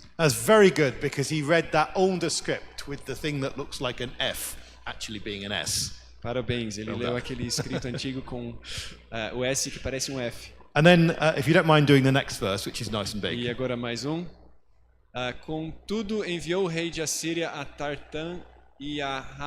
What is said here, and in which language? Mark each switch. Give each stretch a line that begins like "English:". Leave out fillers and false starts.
English: That's very good, because he read that older script with the thing that looks like an F actually being an S.
Portuguese: Parabéns, ele leu aquele escrito antigo com o S que parece um F.
English: And then, if you don't mind doing the next verse, which is nice and
Portuguese: E
English: big.
Portuguese: agora mais um. Contudo, enviou o rei de Assíria a Tartã e a